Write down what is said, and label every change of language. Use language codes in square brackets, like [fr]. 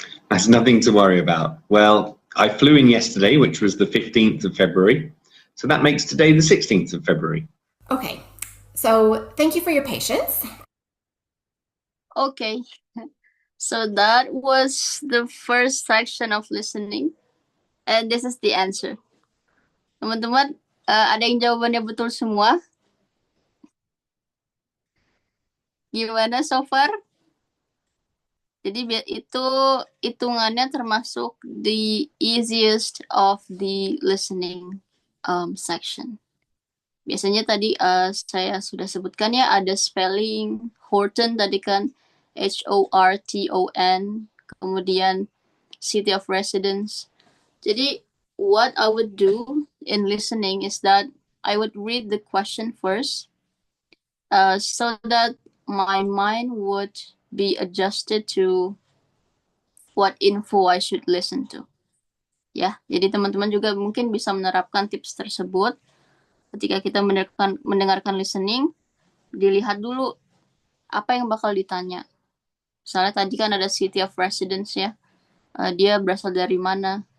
[en] That's nothing to worry about. Well, I flew in yesterday, which was the 15th of February, so that makes today the 16th of February. Okay, so thank you for your patience. Okay. So that was the first section of listening. And this is the answer. [id] Teman-teman, ada yang jawabannya betul semua? [en] Gimana so far? [id] Jadi itu hitungannya termasuk [en] the easiest of the listening section. [id] Biasanya tadi saya sudah sebutkan ya, ada spelling, Horton tadi kan, Horton, kemudian city of residence. [en] Jadi what I would do in listening is that I would read the question first, so that my mind would be adjusted to what info I should listen to. [id] Ya, jadi teman-teman juga mungkin bisa menerapkan tips tersebut ketika kita mendengarkan listening. Dilihat dulu apa yang bakal ditanya. Misalnya tadi kan ada city of residence ya, dia berasal dari mana.